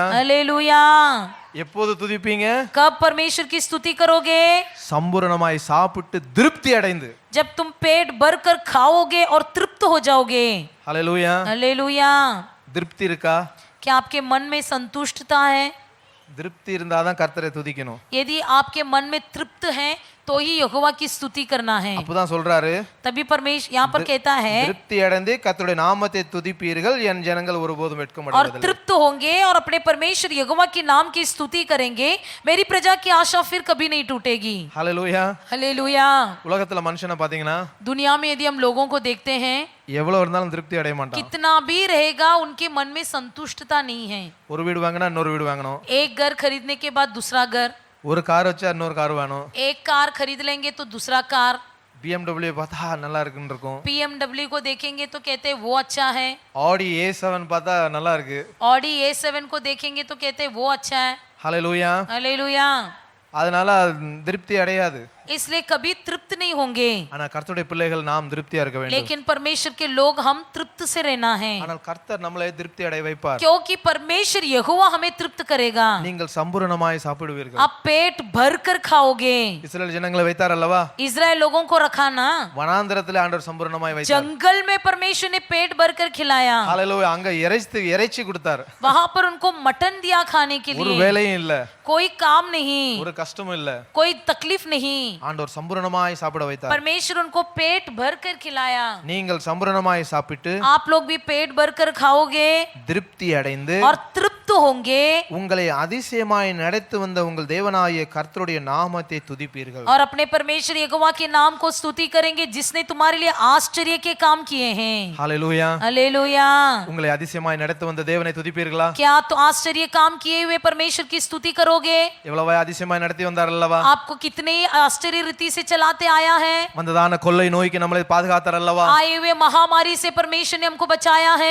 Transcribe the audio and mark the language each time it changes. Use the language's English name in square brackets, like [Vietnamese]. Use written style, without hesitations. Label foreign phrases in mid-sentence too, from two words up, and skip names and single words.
[Hindi] हालेलुया। [Tamil] எப்போது துதிப்பீங்க? [Hindi] कब परमेश्वर की स्तुति करोगे? [Tamil] சம்பூரணமாய் சாப்பிட்டு திருப்தி அடைந்து. [Hindi] जब तुम पेट भर कर खाओगे और तृप्त हो जाओगे। [Tamil] ஹalleluya. [Hindi] हालेलुया। [Tamil] திருப்தி இருக்கா? [Hindi] क्या आपके मन में संतुष्टता है? [Tamil] திருப்தி இருந்தாதான் கர்த்தரை துதிக்கணும். [Hindi] यदि आपके मन में तृप्त है तो ही यहोवा की स्तुति करना है। [Tamil] அப்பதான் சொல்றாரு, [Hindi] तभी परमेश्वर यहाँ पर कहता है [Tamil] திருப்தி அடைந்து கர்த்தருடைய நாமத்தை துதிப்பீர்கள், என் ஜனங்கள் ஒருபோதும் [Hindi] और [Tamil] வெட்கமடைவதில்லை. [Hindi] तृप्त होंगे और अपने परमेश्वर यहोवा के नाम की स्तुति करेंगे, मेरी प्रजा की आशा फिर कभी नहीं टूटेगी। [Tamil] ஹalleluya. [Hindi] हालेलुया। [Tamil] உலகத்துல மனுஷனை பாத்தீங்கன்னா [Hindi] दुनिया में यदि हम लोगों को देखते हैं, [Tamil] எவ்வளவு இருந்தாலும் திருப்தி அடைய மாட்டான். [Hindi] कितना भी रहेगा उनके मन में संतुष्टता नहीं है। [Tamil] ஒரு வீடு வாங்கினா இன்னொரு வீடு வாங்கணும். [Hindi] एक घर खरीदने के बाद दूसरा घर, [Tamil] ஒரு கார் வச்சா இன்னொரு கார் வேணும். [Hindi] एक कार खरीद लेंगे तो दूसरा कार, [Tamil] BMW பார்த்தா நல்லா இருக்குன்னு இருக்கும். [Hindi] BMW को देखेंगे तो कहते हैं वो अच्छा है, [Tamil] ஆடி A7 பார்த்தா நல்லா இருக்கு. [Hindi] ऑडी A7 को देखेंगे तो कहते हैं वो अच्छा है। [Tamil] ஹalleluya. [Hindi] हालेलुया। [Tamil] அதனால திருப்தி அடையாது. [Hindi] इसलिए कभी तृप्त नहीं होंगे, [Tamil] ஆனா கர்த்தருடைய பிள்ளைகள் நாம் திருப்தியா இருக்க வேண்டும். [Hindi] लेकिन परमेश्वर के लोग हम तृप्त से रहना है, [Tamil] ஆனால் கர்த்தர் நம்மளை திருப்தி அடைய வைப்பார். [Hindi] क्योंकि परमेश्वर यहोवा हमें तृप्त करेगा। [Tamil] நீங்கள் சம்பூரணமாய் சாப்பிடுவீர்கள். [Hindi] आप पेट भर कर खाओगे। [Tamil] இஸ்ரவேல் ஜனங்களை வைத்தார் அல்லவா? [Hindi] इजराइल लोगों को रखा ना, [Tamil] வனாந்திரத்திலே ஆண்டவர் சம்பூரணமாய் வைத்தார். [Hindi] जंगल में परमेश्वर ने पेट भर कर खिलाया। [Tamil] ஹalleluya. அங்க இறைச்சி கொடுத்தார். [Hindi] वहां पर उनको मटन दिया खाने के [Tamil] ஒரு [Hindi] लिए, [Tamil] வேலையும் இல்ல, [Hindi] कोई काम नहीं, [Tamil] ஒரு கஷ்டமும் இல்ல. [Hindi] कोई तकलीफ नहीं, [Tamil] ஆண்டவர் சம்பூரணமாய் சாப்பிட வைத்தார். [Hindi] परमेश्वर उनको पेट भर कर खिलाया। [Tamil] நீங்கள் சம்பூரணமாய் சாப்பிட்டு [Hindi] आप लोग भी पेट भर कर खाओगे [Tamil] திருப்தி அடைந்து [Hindi] और तृप्त तृप्त होंगे [Tamil] உங்களை அதிசயமாய் நடத்தி வந்த உங்கள் தேவனாகிய கர்த்தருடைய நாமத்தை துதிப்பீர்கள். [Hindi] और अपने परमेश्वर यहोवा के नाम को स्तुति करेंगे जिसने तुम्हारे लिए आश्चर्य के काम किए हैं. [Tamil] ஹalleluya. [Hindi] हालेलुया. [Tamil] உங்களை அதிசயமாய் நடத்தி வந்த தேவனை துதிப்பீர்களா? [Hindi] क्या तो आश्चर्य काम किए हुए परमेश्वर की स्तुति करोगे? [Tamil] எவ்வளவு அதிசயமாய் நடத்தி வந்தார் அல்லவா? [Hindi] आपको कितने आश्चर्य रीति से चलाते आया है. [Tamil] வந்ததான கொள்ளை நோய்க்கு நம்மளை பாதுகாத்தார் அல்லவா? [Hindi] आए हुए महामारी से परमेश्वर ने हमको बचाया है.